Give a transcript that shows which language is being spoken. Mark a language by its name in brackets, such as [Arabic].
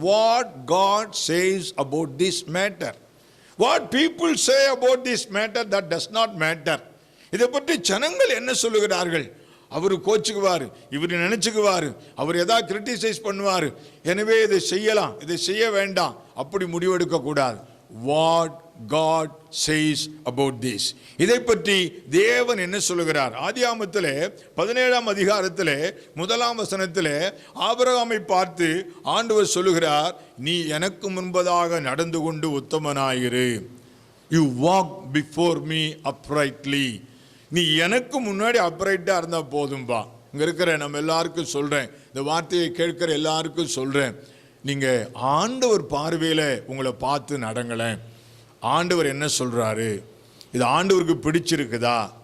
[English] What God says about this matter. What people say about this matter, that does not matter. [Tamil] இதை பற்றி ஜனங்கள் என்ன சொல்லுகிறார்கள்? அவர் கோச்சுக்குவார், இவர் நினைச்சுக்குவார், அவர் ஏதாவது கிரிட்டிசைஸ் பண்ணுவார், எனவே இதை செய்யலாம், இதை செய்ய வேண்டாம், அப்படி முடிவெடுக்க கூடாது. [English] What God says about this. [Tamil] இதை பற்றி தேவன் என்ன சொல்லுகிறார்? ஆதியாகமத்திலே 17ஆம் அதிகாரத்திலே 1ஆம் வசனத்திலே ஆபிரகாமை பார்த்து ஆண்டவர் சொல்லுகிறார், நீ எனக்கு முன்பதாக நடந்து கொண்டு உத்தமனாயிரு. [English] You walk before me uprightly. [Tamil] நீ எனக்கு முன்னாடி அப்ரைட்டா இருந்தா போதும்பா. இங்க இருக்கிற நம்ம எல்லாருக்கும் சொல்றேன், இந்த வார்த்தையை கேட்கிற எல்லாருக்கும் சொல்றேன், நீங்க ஆண்டவர் பார்வையில உங்களை பார்த்து நடங்களேன். ஆண்டவர் என்ன சொல்றாரு? இது ஆண்டவருக்கு பிடிச்சிருக்குதா?